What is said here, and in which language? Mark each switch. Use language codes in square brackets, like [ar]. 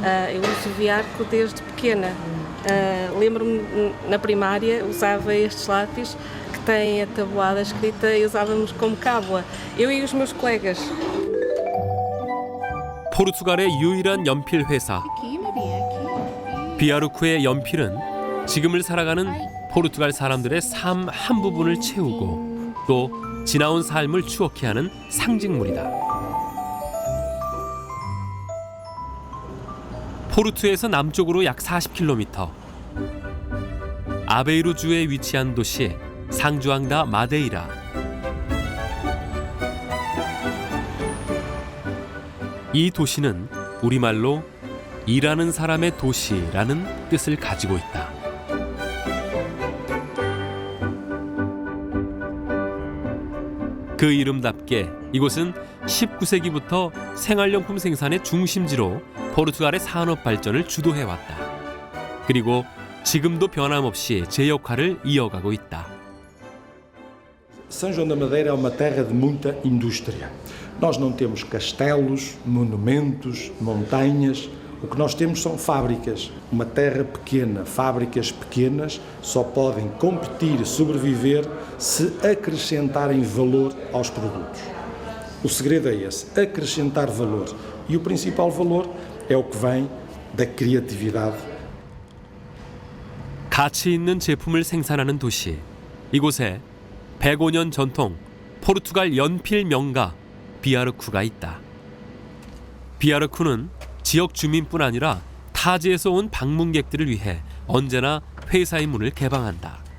[pt] Eu uso Viarco desde pequena. Lembro-me, na primária, usava estes lápis que têm a tabuada escrita e usávamos como cábula. Eu e os meus colegas. [ko] 포르투갈의 유일한 연필 회사. 비아르쿠의 연필은 지금을 살아가는 포르투갈 사람들의 삶 한 부분을 채우고 또 지나온 삶을 추억해 하는 상징물이다. 포르투에서 남쪽으로 약 40km, 아베이루주에 위치한 도시 상주앙다 마데이라. 이 도시는 우리말로 일하는 사람의 도시라는 뜻을 가지고 있다. 그 이름답게 이곳은 19세기부터 생활용품 생산의 중심지로 포르투갈의 산업 발전을 주도해왔다. 그리고 지금도 변함없이 제 역할을 이어가고 있다. [pt] São João da Madeira é uma terra de muita indústria. Nós não temos castelos, monumentos, montanhas. O que nós temos são fábricas. Uma terra pequena, fábricas pequenas só podem competir e sobreviver se acrescentarem valor aos produtos. O segredo é esse, acrescentar valor. E o principal valor é o que vem da criatividade. [ko] 가치 있는 제품을 생산하는 도시. 이곳에 105년 전통 포르투갈 연필 명가 비아르쿠가 있다. 비아르쿠는 지역 주민뿐 아니라 타지에서 온 방문객들을 위해 언제나 회사의 문을 개방한다.